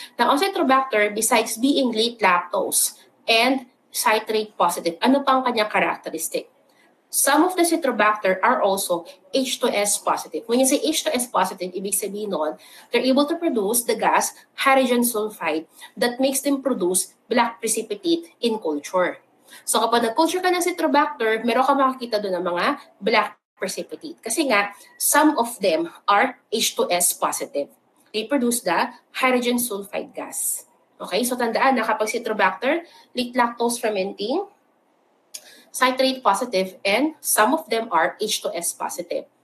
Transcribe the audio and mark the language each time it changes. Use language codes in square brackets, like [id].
[en] Now, ang Citrobacter, besides being late lactose and citrate positive, [tl] ano pang kanyang characteristic? [en] Some of the Citrobacter are also H2S positive. When you say H2S positive, [tl] ibig sabihin nun, [en] they're able to produce the gas hydrogen sulfide that makes them produce black precipitate in culture. [tl] So kapag nag-culture ka ng Citrobacter, meron ka makakita doon ng mga black precipitate. [en] Kasi nga, some of them are H2S positive. They produce the hydrogen sulfide gas. Okay, so [tl] tandaan na kapag Citrobacter, [en] late lactose fermenting, citrate positive, and some of them are H2S positive.